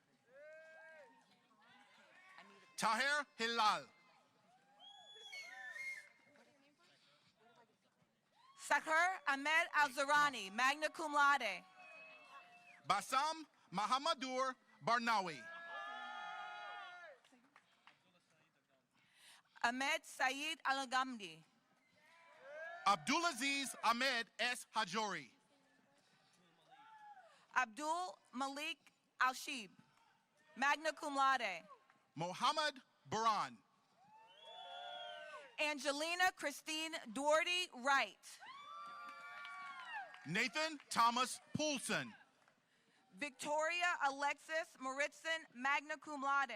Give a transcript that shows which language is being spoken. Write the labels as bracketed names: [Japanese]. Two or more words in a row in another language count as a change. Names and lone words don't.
[English] Taher Hilal. Sakhar Ahmed Al-Zarani, [Latin] magna cum laude. [English] Bassam Mahamadur Barnawi. Ahmed Saeed Al-Ghamdi. Abdulaziz Ahmed S. Hajori. Abdul Malik Al-Shib, [Latin] magna cum laude. [English] Mohammed Baran. Angelina Christine Doherty Wright. Nathan Thomas Poulsen. Victoria Alexis Moritzen, [Latin] magna cum laude.